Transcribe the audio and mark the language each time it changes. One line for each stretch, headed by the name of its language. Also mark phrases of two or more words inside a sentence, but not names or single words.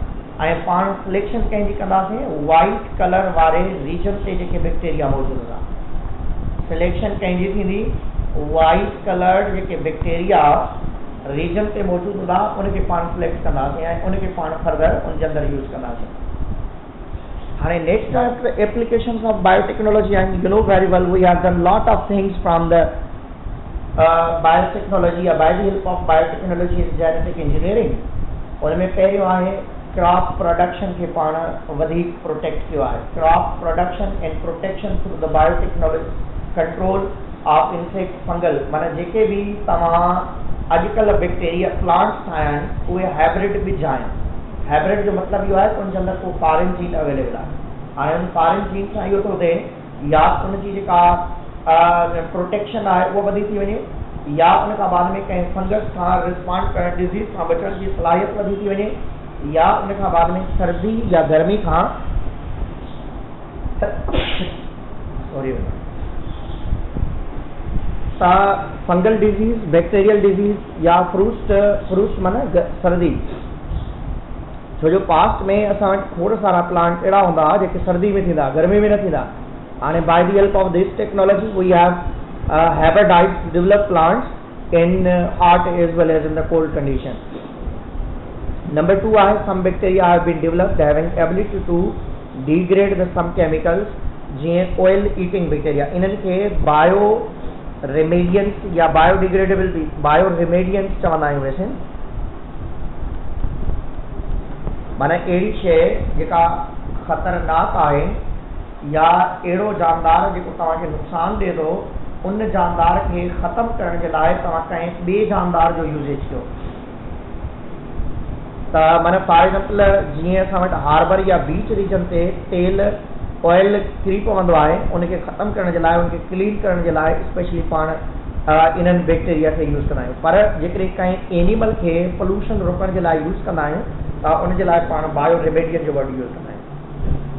Sindhi: ऐं पाण सिलेक्शन कंहिंजी कंदासीं?
English: white color
Sindhi: वारे रीजन ते जेके बैक्टीरिया मौजूदु हूंदा। सिलेक्शन कंहिंजी थींदी?
English: white color
Sindhi: जेके बैक्टीरिया रीजन ते मौजूदु हूंदा उनखे पाण सिलेक्ट कंदासीं ऐं उनखे पाण फर्दर उनजे अंदरि यूज़ कंदासीं। हाणे
English: next applications of biotechnology
Sindhi: आहिनि।
English: You know very well we have done lot of things from the biotechnology ya by the help of biotechnology in genetic engineering.
Sindhi: उनमें पहिरियों आहे
English: crop production
Sindhi: खे पाण वधीक प्रोटेक्ट कियो आहे।
English: Crop production and protection through the biotechnology control of insect fungal.
Sindhi: माना जेके बि तव्हां अॼुकल्ह
English: bacteria plants
Sindhi: ठाहिया आहिनि उहे हाइब्रिड बीज आहिनि। हाइब्रिड जो मतिलबु इहो आहे उनजे अंदरि को
English: foreign gene available
Sindhi: आहे। हाणे उन
English: foreign gene
Sindhi: सां इहो थो थिए या उनजी जेका प्रोटेक्शन आहे उहा वधी थी वञे या उन खां बाद में कंहिं फंगस खां रिस्पॉन्ड करण डिज़ीज़ खां बचण जी सलाहियत वधी थी वञे या उन खां बाद में सर्दी या गर्मी खां
English: fungal disease, bacterial disease
Sindhi: या फ्रूट्स माना सर्दी। छो जो पास्ट में असां वटि खोड़ सारा प्लांट अहिड़ा हूंदा जेके सर्दी में थींदा, गर्मी में न थींदा।
English: हाणे by the help of this technology we have hybridized developed plants in hot as well as in the cold condition. Number 2 are some bacteria have been developed having ability to degrade the some chemicals जीअं oil eating bacteria
Sindhi: इन्हनि खे बायो रेमेडियंस या बायोडिग्रेडेबल बायो रेमेडियंस चवंदा आहियूं वैसे माना अहिड़ी शइ जेका ख़तरनाक आहे या अहिड़ो जानदार जेको तव्हांखे नुक़सान ॾिए थो उन जानदार खे ख़तमु करण जे लाइ तव्हां कंहिं ॿिए जानदार जो यूज़ेज कयो त माना
English: for example
Sindhi: जीअं असां वटि हार्बर या बीच रीजन ते तेल ऑयल किरी पवंदो आहे उनखे ख़तमु करण जे लाइ उनखे क्लीन करण जे लाइ स्पेशली पाण इन्हनि बैक्टीरिया खे यूज़ कंदा आहियूं पर जेकॾहिं कंहिं एनिमल खे पोल्यूशन रोकण जे लाइ यूज़ कंदा आहियूं त उनजे लाइ पाण
English: bio remedian
Sindhi: जो वर्ड यूज़ कंदा आहियूं